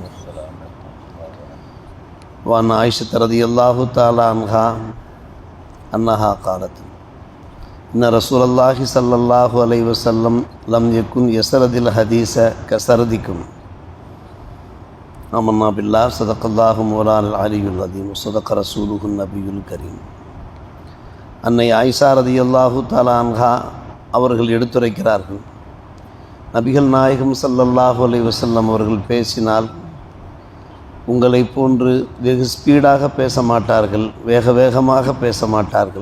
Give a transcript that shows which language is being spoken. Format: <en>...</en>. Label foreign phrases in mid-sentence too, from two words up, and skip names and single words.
<ar>وعن عائشة رضي الله تعالى عنها أنها قالت إن رسول الله صلى الله عليه وسلم لم يكن يسرد الحديث كسردكم. آمنا بالله صدق الله مولانا العلي العظيم وصدق رسوله النبي الكريم.</ar> <ta>அன்னை ஆயிஷா</ta> <ar>رضي الله تعالى عنها</ar> <ta>அவர்கள் எடுத்துரைக்கிறார்கள், நபிகள் நாயகம்</ta> <ar>صلى الله عليه وسلم</ar> <ta>அவர்கள் பேசினால் உங்களை போன்று வெகு ஸ்பீடாக பேச மாட்டார்கள், வேகமாக பேச மாட்டார்கள்.</ta>